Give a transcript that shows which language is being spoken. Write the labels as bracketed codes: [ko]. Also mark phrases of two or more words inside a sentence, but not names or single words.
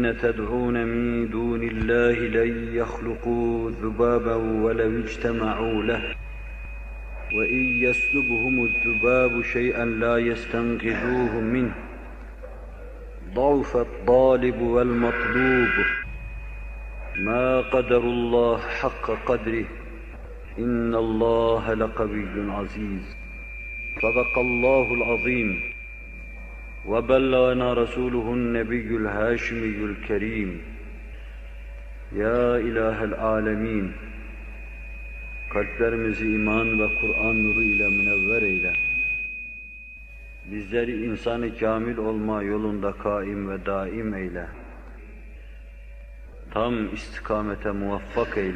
[ar] تدعون من دون الله لن يخلقوا ذبابا ولو اجتمعوا له وإن يسلبهم الذباب شيئا لا يستنقذوه منه ضعف الطالب والمطلوب ما قدر الله حق قدره إن الله لقوي عزيز. صدق الله العظيم وبلغنا رسوله النبي الهاشمي الكريم. يا إله العالمين, [tr] kalplerimizi iman ve Kur'an nuru ile münevver eyle. Bizleri insan-ı kamil olma yolunda kaim ve daim eyle. Tam istikamete muvaffak eyle.